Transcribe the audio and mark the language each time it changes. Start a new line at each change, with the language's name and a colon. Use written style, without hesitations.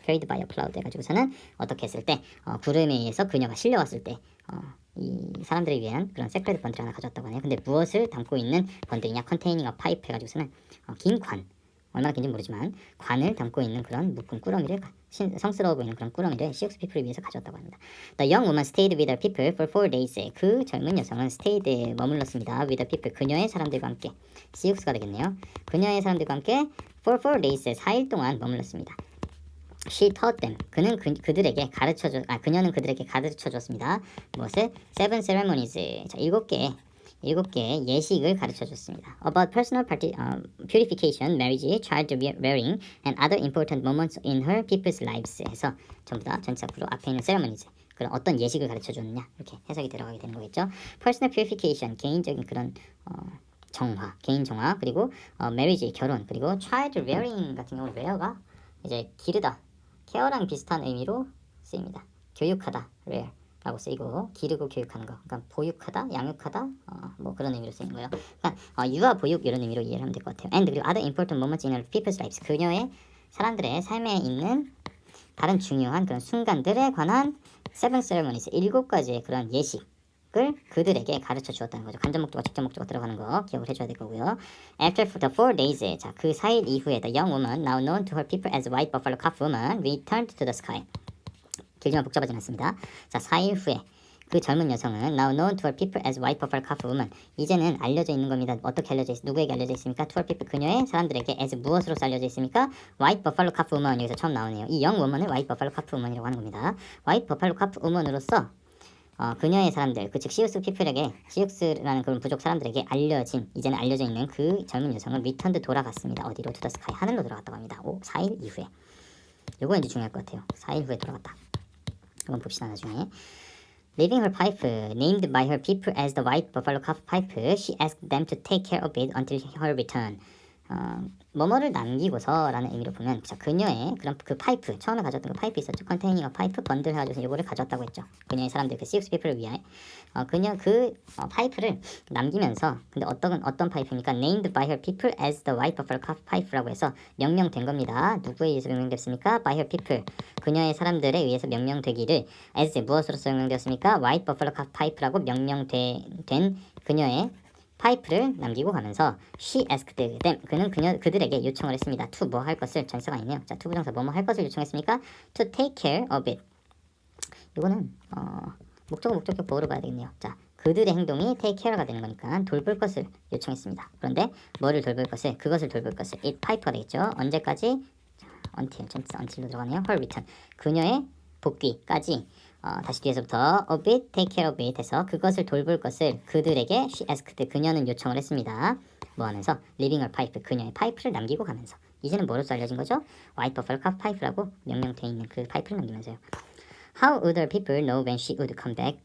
English: carried by a cloud
Korean: 해가지고서는 어떻게 했을 때 구름에 의해서 그녀가 실려왔을 때 이 사람들을 위한 그런 세크레드 번들 하나 가져왔다고 하네요. 근데 무엇을 담고 있는 번들이냐?
English: containing a pipe
Korean: 해가지고서는 긴 관, 얼마나 긴지 모르지만 관을 담고 있는 그런 묶은 꾸러미를 성스러워 보이는 그런 꾸러미를 시옥스 피플을 위해서 가져왔다고 합니다.
English: The young woman stayed with her people for 4 days.
Korean: 그 젊은 여성은 stayed 머물렀습니다.
English: with the people
Korean: 그녀의 사람들과 함께 시옥스가 되겠네요. 그녀의 사람들과 함께
English: for 4 days
Korean: 4일 동안 머물렀습니다.
English: She taught them.
Korean: 그녀는 그들에게 가르쳐 줬습니다. 무엇을?
English: 7 ceremonies.
Korean: 자, 7개의 예식을 가르쳐 줬습니다.
English: About personal purification, marriage, child rearing, and other important moments in her people's lives.
Korean: 해서 전부 다 전체적으로 앞에 있는 ceremonies. 그런 어떤 예식을 가르쳐 줬느냐 이렇게 해석이 들어가게 되는 거겠죠.
English: Personal purification,
Korean: 개인적인 그런 정화, 개인 정화, 그리고 marriage, 결혼, 그리고 child rearing 같은 경우는 rear가 이제 기르다, 케어랑 비슷한 의미로 쓰입니다. 교육하다, rear 라고 쓰이고, 기르고 교육하는 거, 그러니까 보육하다, 양육하다, 뭐 그런 의미로 쓰이는 거예요. 그러니까 유아, 보육 이런 의미로 이해를 하면 될 것 같아요. And 그리고
English: other important moments in people's lives,
Korean: 그녀의 사람들의 삶에 있는 다른 중요한 그런 순간들에 관한
English: seven ceremonies,
Korean: 7가지의 그런 예식을 그들에게 가르쳐 주었다는 거죠. 간접 목적어, 직접 목적어 들어가는 거 기억을 해줘야 될 거고요.
English: After the 4 days,
Korean: 자, 그 4일 이후에
English: the young woman, now known to her people as White Buffalo Calf Woman, returned to the sky.
Korean: 길지만 복잡하진 않습니다. 자, 4일 후에 그 젊은 여성은
English: now known to her people as White Buffalo Calf Woman,
Korean: 이제는 알려져 있는 겁니다. 어떻게 알려져 있습니까? 누구에게 알려져 있습니까?
English: To her people,
Korean: 그녀의 사람들에게 as 무엇으로 알려져 있습니까? White Buffalo Calf Woman, 여기서 처음 나오네요. 이 young woman을 White Buffalo Calf Woman이라고 하는 겁니다. White Buffalo Calf Woman으로서 그녀의 사람들, 즉 시우스 피플에게, 시우스라는 그런 부족 사람들에게 알려진, 이제는 알려져 있는 그 젊은 여성은 returned, 돌아갔습니다. 어디로?
English: To the sky,
Korean: 하늘로 돌아갔다고 합니다. 4일 이후에. 요거 이제 중요할 것 같아요. 4일 후에 돌아갔다. 한번 봅시다. 나중에.
English: Leaving her pipe, named by her people as the White Buffalo Calf pipe, she asked them to take care of it until her return.
Korean: 뭐뭐를 남기고서라는 의미로 보면, 자, 그녀의 그런 그 파이프, 처음에 가져왔던 그 파이프 있었죠.
English: 컨테이닝 어 파이프,
Korean: 번들 해가지고 요거를 가져왔다고 했죠. 그녀의 사람들, 그 시익스 피플을 위해 그녀 그 파이프를 남기면서, 근데 어떤 파이프입니까?
English: Named by her people as the White Buffalo Calf pipe라고
Korean: 해서 명명된 겁니다. 누구에 의해서 명명됐습니까?
English: By her people,
Korean: 그녀의 사람들에 의해서 명명되기를 as 무엇으로서 명명되었습니까? White Buffalo Calf pipe라고 명명된 그녀의 파이프를 남기고 가면서
English: she asked them,
Korean: 그들에게 요청을 했습니다. to 뭐 할 것을, 전사가 있네요. 자, to 부정사 뭐뭐 할 것을 요청했습니까?
English: to take care of it.
Korean: 이거는 목적격 보호로 봐야 되겠네요. 자, 그들의 행동이 take care가 되는 거니까 돌볼 것을 요청했습니다. 그런데 뭐를 돌볼 것을, 그것을 돌볼 것을, it pipe가 되겠죠. 언제까지? 자, until로 들어가네요. her return, 그녀의 복귀까지. 다시 뒤에서부터 of it,
English: take care of it
Korean: 해서 그것을 돌볼 것을 그들에게 she asked, 그녀는 요청을 했습니다. 뭐 하면서?
English: leaving her pipe,
Korean: 그녀의 파이프를 남기고 가면서. 이제는 뭐로써 알려진 거죠? White Buffalo Calf pipe라고 명명되어 있는 그 파이프를 남기면서요.
English: How would her people know when she would come back?